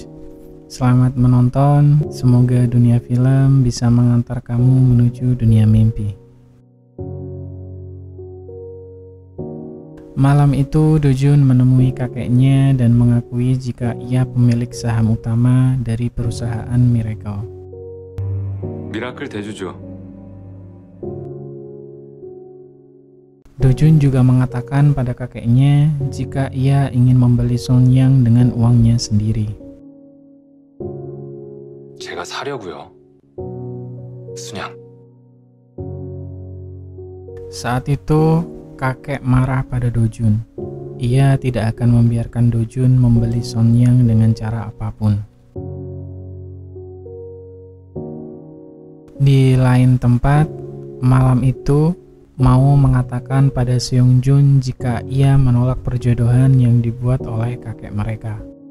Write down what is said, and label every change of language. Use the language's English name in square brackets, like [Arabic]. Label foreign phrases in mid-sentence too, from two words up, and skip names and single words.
[Indonesian] Selamat menonton, semoga dunia film bisa mengantar kamu menuju dunia mimpi. Malam itu Dojun menemui kakeknya dan mengakui jika ia pemilik saham utama dari perusahaan Miracle. [Korean] 미라클 대주주. [Indonesian] Dojun juga mengatakan pada kakeknya jika ia ingin membeli Songyang dengan uangnya sendiri. [Korean] 제가 사려고요. 순양. [Indonesian] Saat itu, kakek marah pada Dojun. Ia tidak akan membiarkan Dojun membeli Songyang dengan cara apapun. Di lain tempat, malam itu mau mengatakan pada Seongjun jika ia menolak perjodohan yang dibuat oleh kakek mereka.